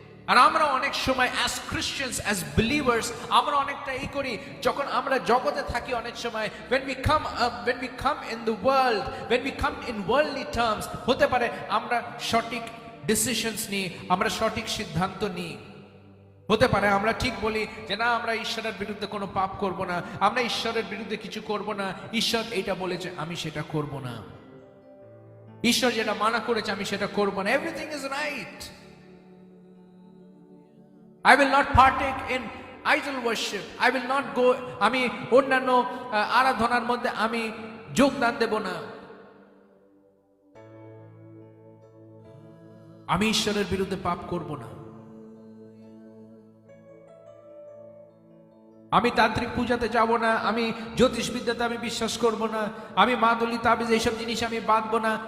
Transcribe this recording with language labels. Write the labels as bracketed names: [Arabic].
[Bangla] আর আমরা অনেক সময় [English] as Christians, as believers, [Bangla] আমরা অনেকটা এই করি, যখন আমরা জগতে থাকি অনেক সময় [English] when we come in the world, when we come in worldly terms, [Bangla] হতে পারে আমরা সঠিক ডিসিশনস নিই, আমরা সঠিক সিদ্ধান্ত নিই। হতে পারে আমরা ঠিক বলি যে না, আমরা ঈশ্বরের বিরুদ্ধে কোনো পাপ করব না, আমরা ঈশ্বরের বিরুদ্ধে কিছু করব না, ঈশ্বর এইটা বলেছে আমি সেটা করব না, ঈশ্বর যেটা মানা করেছে আমি সেটা করব না, [English] Everything is right. I will not partake in idol worship. I will not go, [Bangla] আমি অন্যান্য আরাধনার মধ্যে আমি যোগদান দেব না, আমি ঈশ্বরের বিরুদ্ধে পাপ করব না, আমি তান্ত্রিক পূজাতে যাব না, আমি জ্যোতিষবিদ্যাতে আমি বিশ্বাস করব না, আমি মাদুলি তাবিজ এইসব জিনিস আমি বাঁধবো না।